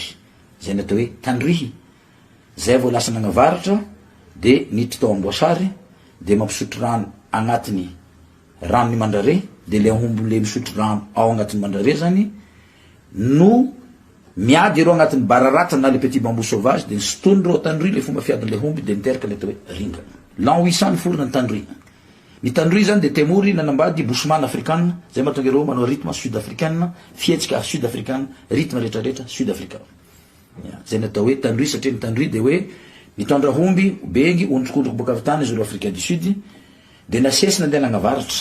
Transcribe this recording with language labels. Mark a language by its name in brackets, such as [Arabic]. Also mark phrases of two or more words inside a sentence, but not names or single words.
[Malagasy] Zay natao hoe tandroy. Zay vao lasa nagnavaratra, de niditra tao amboasary, de mampisotro rano agnatiny rano ny mandrare, de le homby le misotro rano ao agnatiny mandrare zany, no miady ireo agnatiny bararata na le [French] petit bambou sauvage, [Malagasy] de nisotony reo tandroy le fomba fiadin'le homby, de niteraka le atao hoe ringa. L'an 800 niforona ny tandroy. Ny tandroy zany de temory nanambady [French] bushman africaine, [Malagasy] zay mahatonga ireo manao [French] rythme sud-africaine, [Malagasy] fihetsika sud-africaine, rythme rehetrarehetra sud-africain. Zay natao hoe tandroy satria ny tandroy de hoe nitondra homby, bengy, ondrikondriko baka avy tany izy ireo Afrika du Sud, de nasesy nandeha nagnavaratra.